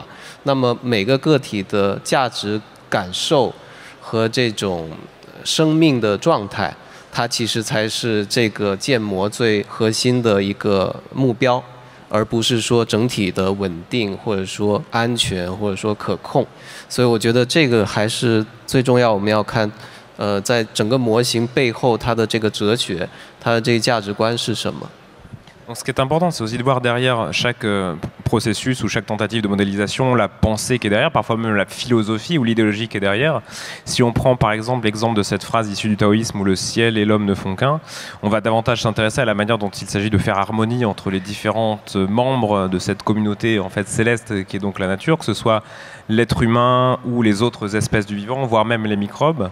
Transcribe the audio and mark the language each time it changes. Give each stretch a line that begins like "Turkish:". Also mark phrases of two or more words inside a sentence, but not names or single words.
Chinese: 那么每个个体的价值感受和这种生命的状态，它其实才是这个建模最核心的一个目标。而不是说整体的稳定，或者说安全，或者说可控。所以我觉得这个还是最重要，我们要看，在整个模型背后它的这个哲学，它的这个价值观是什么。
French: Donc, ce qui est important, c'est aussi de voir derrière chaque processus ou chaque tentative de modélisation la pensée qui est derrière, parfois même la philosophie ou l'idéologie qui est derrière. Si on prend par exemple l'exemple de cette phrase issue du taoïsme où le ciel et l'homme ne font qu'un, on va davantage s'intéresser à la manière dont il s'agit de faire harmonie entre les différentes membres de cette communauté en fait céleste qui est donc la nature, que ce soit l'être humain ou les autres espèces du vivant, voire même les microbes.